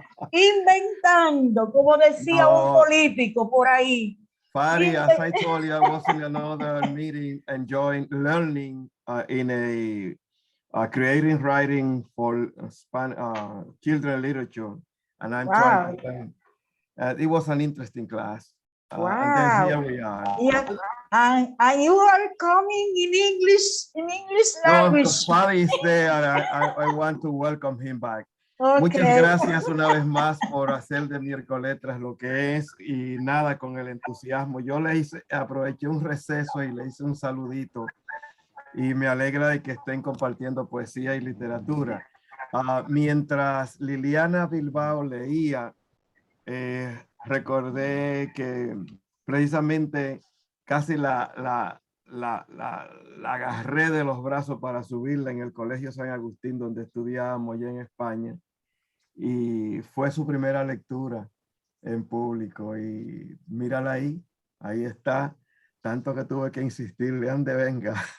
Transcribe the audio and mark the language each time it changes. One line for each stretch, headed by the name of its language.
Spanish: Inventando, como decía un
English: No.
Spanish: político por ahí.
English: Fari, as I told you, I was in another meeting enjoying learning in a creating writing for children literature, and I'm trying to learn. It was an interesting class. And then here we are. Yeah. And you are coming in English No, language. Fari is there. I want to welcome him back. Okay.
Spanish: Muchas gracias una vez más por hacer de Miércoletras lo que es y nada con el entusiasmo. Yo aproveché un receso y le hice un saludito y me alegra de que estén compartiendo poesía y literatura. Mientras Liliana Bilbao leía, recordé que precisamente casi la agarré de los brazos para subirla en el Colegio San Agustín, donde estudiábamos allá en España, y fue su primera lectura en público y mírala ahí está, tanto que tuve que insistirle, ande venga.